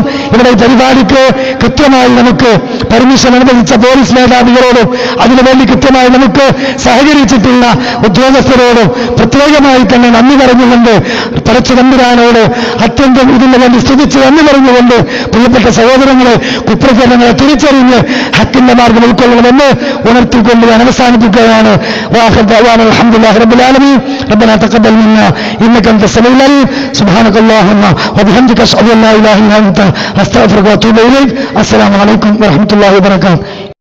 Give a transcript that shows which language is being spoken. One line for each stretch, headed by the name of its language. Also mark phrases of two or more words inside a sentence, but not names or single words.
Malayalam: ഇവിടെ ഈ പരിപാടിക്ക് കൃത്യമായി നമുക്ക് പെർമിഷൻ അനുവദിച്ച പോലീസ് മേധാവികളോടും അതിനുവേണ്ടി കൃത്യമായി നമുക്ക് സഹകരിച്ചിട്ടുള്ള ഉദ്യോഗസ്ഥരോടും പ്രത്യേകമായി തന്നെ നന്ദി പറഞ്ഞുകൊണ്ട് പടച്ച തമ്പുരാനോട് അത്യന്തം ഇതിനു വേണ്ടി സ്തുതിച്ച് നന്ദി പറഞ്ഞുകൊണ്ട് പ്രിയപ്പെട്ട സഹോദരങ്ങളെ കുപ്രചരണങ്ങളെ തിരിച്ചറിഞ്ഞ് ഹക്കിന്റെ മാർഗം ഉൾക്കൊള്ളണമെന്ന് ഉണർത്തിക്കൊണ്ട് ഞാൻ അവസാനിപ്പിക്കുകയാണ്.
Arabic: الحمد لله رب العالمين. ربنا تقبل منا انك انت السميع العليم. سبحانك اللهم وبحمدك اشهد ان لا اله الا انت استغفرك واتوب اليك. السلام عليكم ورحمه الله وبركاته.